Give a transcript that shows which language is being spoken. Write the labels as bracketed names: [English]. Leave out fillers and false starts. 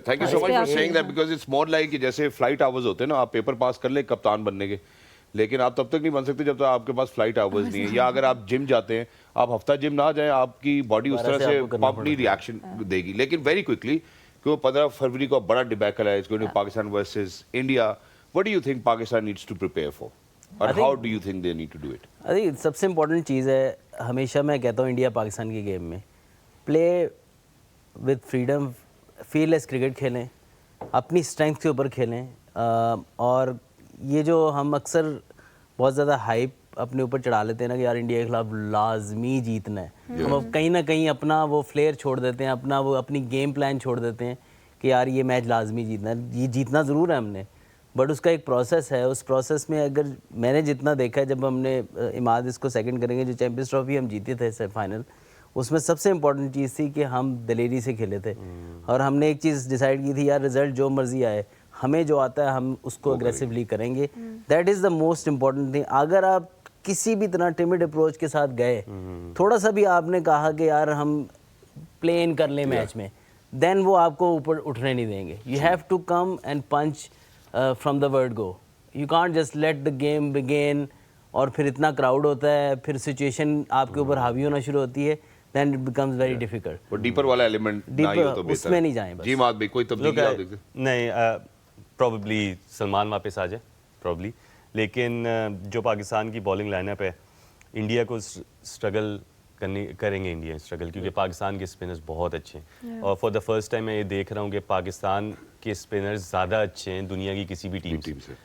[English] thank you so much for seeing that, because it's more like [Urdu] جیسے flight hours ہوتے ہیں نا, آپ پیپر پاس کر لیں کپتان بننے کے, لیکن آپ تب تک نہیں بن سکتے جب تک آپ کے پاس فلائٹ آورز نہیں ہے. یا اگر آپ جم جاتے ہیں, آپ ہفتہ جم نہ جائیں, آپ کی باڈی اس طرح سے پمپ نہیں ریئیکشن دے گی. لیکن ویری کوئکلی, کیونکہ 15 فروری کو بڑا ڈیبیکل ہے, [English] It's going to Pakistan versus India. What do you think Pakistan needs to prepare for? Or how do you think they need to do it? [Urdu] I think سب سے امپورٹنٹ چیز ہے, ہمیشہ میں کہتا ہوں انڈیا پاکستان کی گیم میں [English] play with freedom, fearless cricket [Urdu] کھیلیں, اپنی اسٹرینتھ کے اوپر کھیلیں. اور یہ جو ہم اکثر بہت زیادہ ہائپ اپنے اوپر چڑھا لیتے ہیں نا کہ یار انڈیا کے خلاف لازمی جیتنا ہے, ہم اب کہیں نہ کہیں اپنا وہ فلیئر چھوڑ دیتے ہیں, اپنا وہ اپنی گیم پلان چھوڑ دیتے ہیں کہ یار یہ میچ لازمی جیتنا ہے. یہ جیتنا ضرور ہے ہم نے, بٹ اس کا ایک پروسیس ہے. اس پروسیس میں اگر میں نے جتنا دیکھا ہے, جب ہم نے اماد اس کو سیکنڈ کریں گے, جو چیمپئنز ٹرافی ہم جیتے تھے سیمی فائنل, اس میں سب سے امپورٹنٹ چیز تھی کہ ہم دلیری سے کھیلے تھے, اور ہم نے ایک چیز ڈیسائیڈ کی تھی یار رزلٹ جو مرضی آئے, ہمیں جو آتا ہے ہم اس کو اگریسولی کریں گے. [English] That is the most important thing. [Urdu] اگر آپ کسی بھی طرح ٹیمڈ اپروچ کے ساتھ گئے, تھوڑا سا بھی آپ نے کہا کہ یار ہم پلے ان کر لیں میچ میں, دین وہ آپ کو اوپر اٹھنے نہیں دیں گے. You have to come and punch [English] from the word go. You can't just let the game begin [Urdu] اور پھر اتنا کراؤڈ ہوتا ہے, پھر سچویشن آپ کے اوپر حاوی ہونا شروع ہوتی ہے, [English] then it becomes very difficult. [Urdu] وہ ڈیپر والا ایلیمنٹ نہ ہی ہو تو بہتر. اس میں نہیں جائیں بس. جی مات بھائی کوئی تبدیلی آپ دیکھتے ہیں؟ نہیں, پروبیبلی سلمان واپس آ جائے پروبیبلی, لیکن جو پاکستان کی بالنگ لائن اپ ہے, انڈیا کو اسٹرگل کریں گے انڈیا اسٹرگل, کیونکہ پاکستان کے اسپنرز بہت اچھے ہیں, اور [English] for the first time [Urdu] میں یہ دیکھ رہا ہوں کہ پاکستان کے اسپنرز زیادہ اچھے ہیں دنیا کی کسی بھی ٹیم سے.